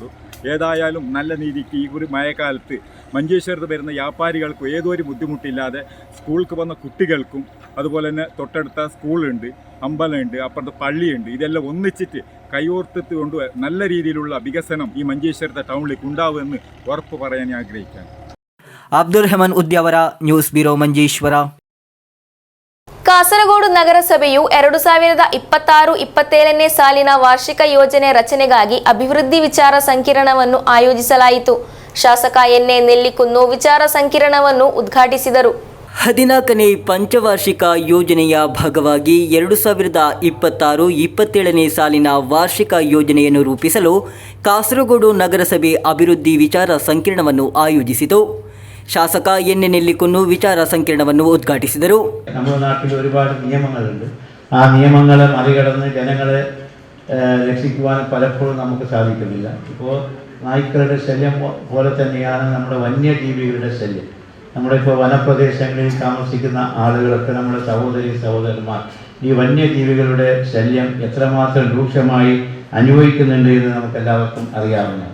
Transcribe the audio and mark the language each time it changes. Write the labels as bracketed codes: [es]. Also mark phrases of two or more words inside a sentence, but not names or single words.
[ml] ഏതായാലും നല്ല രീതിക്ക് ഈ ഒരു മഴക്കാലത്ത് മഞ്ചേശ്വരത്ത് വരുന്ന വ്യാപാരികൾക്കും ഏതൊരു ബുദ്ധിമുട്ടില്ലാതെ സ്കൂൾക്ക് വന്ന കുട്ടികൾക്കും അതുപോലെ തന്നെ തൊട്ടടുത്ത സ്കൂളുണ്ട്, അമ്പലമുണ്ട്, അപ്പുറത്ത് പള്ളിയുണ്ട്, ഇതെല്ലാം ഒന്നിച്ചിട്ട് കൈയോർത്തിട്ട് കൊണ്ട് നല്ല രീതിയിലുള്ള വികസനം ഈ മഞ്ചേശ്വരത്തെ ടൗണിലേക്ക് ഉണ്ടാവുമെന്ന് ഉറപ്പ് പറയാൻ ആഗ്രഹിക്കുകയാണ്. [kn] ಅಬ್ದುಲ್ ರೆಹಮಾನ್ ಉದ್ಯಾವರ, ನ್ಯೂಸ್ ಬ್ಯೂರೋ ಮಂಜೇಶ್ವರ. ಕಾಸರಗೋಡು ನಗರಸಭೆಯು 2026-27ನೇ ಸಾಲಿನ ವಾರ್ಷಿಕ ಯೋಜನೆ ರಚನೆಗಾಗಿ ಅಭಿವೃದ್ಧಿ ವಿಚಾರ ಸಂಕಿರಣವನ್ನು ಆಯೋಜಿಸಲಾಯಿತು. ಶಾಸಕ ಎನ್.ಎ. ನೆಲ್ಲಿಕುನ್ನು ವಿಚಾರ ಸಂಕಿರಣವನ್ನು ಉದ್ಘಾಟಿಸಿದರು. 14ನೇ ಪಂಚವಾರ್ಷಿಕ ಯೋಜನೆಯ ಭಾಗವಾಗಿ 2026-27ನೇ ಸಾಲಿನ ವಾರ್ಷಿಕ ಯೋಜನೆಯನ್ನು ರೂಪಿಸಲು ಕಾಸರಗೋಡು ನಗರಸಭೆ ಅಭಿವೃದ್ಧಿ ವಿಚಾರ ಸಂಕಿರಣವನ್ನು ಆಯೋಜಿಸಿತು. ಶಾಸಕ ಎನ್.ಎ. ನೆಲ್ಲಿಕುನ್ನು ವಿಚಾರ ಸಂಕಿರಣವನ್ನು ಉದ್ಘಾಟಿಸಿದರು. [ml] നമ്മുടെ നാട്ടിൽ ഒരുപാട് നിയമങ്ങളുണ്ട്. ആ നിയമങ്ങളെ മറികടന്ന് ജനങ്ങളെ രക്ഷിക്കുവാൻ പലപ്പോഴും നമുക്ക് സാധിക്കുന്നില്ല. ഇപ്പോൾ നായ്ക്കളുടെ ശല്യം പോലെ തന്നെയാണ് നമ്മുടെ വന്യജീവികളുടെ ശല്യം. നമ്മളിപ്പോൾ വനപ്രദേശങ്ങളിൽ താമസിക്കുന്ന ആളുകളൊക്കെ നമ്മുടെ സഹോദരന്മാർ ഈ വന്യജീവികളുടെ ശല്യം എത്രമാത്രം രൂക്ഷമായി അനുഭവിക്കുന്നുണ്ട് എന്ന് നമുക്കെല്ലാവർക്കും അറിയാവുന്നതാണ്.